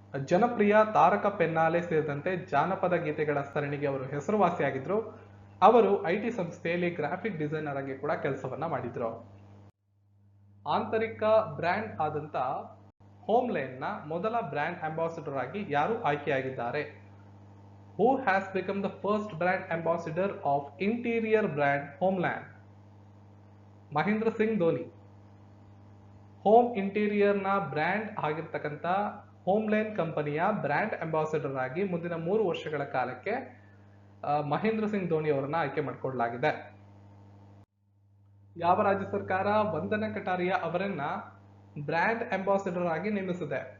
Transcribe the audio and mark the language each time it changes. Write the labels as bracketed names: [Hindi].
[Kannada] ಜನಪ್ರಿಯ ತಾರಕ ಪೆನ್ನಾಲೆ ಸೇರಿದಂತೆ ಜಾನಪದ ಗೀತೆಗಳ ಸರಣಿಗೆ ಅವರು ಹೆಸರುವಾಸಿಯಾಗಿದ್ರು. ಅವರು IT ಸಂಸ್ಥೆಯಲ್ಲಿ ಗ್ರಾಫಿಕ್ ಡಿಸೈನರ್ ಆಗಿ ಕೂಡ ಕೆಲಸವನ್ನ ಮಾಡಿದ್ರು. ಆಂತರಿಕ ಬ್ರ್ಯಾಂಡ್ ಆದಂತ ಹೋಮ್ಲೈನ್ ನ ಮೊದಲ ಬ್ರ್ಯಾಂಡ್ ಅಂಬಾಸಿಡರ್ ಆಗಿ ಯಾರು ಆಯ್ಕೆಯಾಗಿದ್ದಾರೆ? [English] Who has become the first brand ambassador of interior brand Homeland? [Kannada] Mahendra Singh Dhoni. Home interior ನ ಬ್ರ್ಯಾಂಡ್ ಆಗಿರ್ತಕ್ಕಂಥ ಹೋಮ್ಲೈನ್ ಕಂಪನಿಯ ಬ್ರ್ಯಾಂಡ್ ಅಂಬಾಸಿಡರ್ ಆಗಿ ಮುಂದಿನ 3 ವರ್ಷಗಳ ಕಾಲಕ್ಕೆ ಮಹೇಂದ್ರ ಸಿಂಗ್ ಧೋನಿ ಅವರನ್ನ ಆಯ್ಕೆ ಮಾಡಿಕೊಳ್ಳಲಾಗಿದೆ. ಯಾವ ರಾಜ್ಯ ಸರ್ಕಾರ ವಂದನಾ ಕಟಾರಿಯಾ ಅವರನ್ನ ಬ್ರ್ಯಾಂಡ್ ಅಂಬಾಸಿಡರ್ ಆಗಿ ನೇಮಿಸಿದೆ?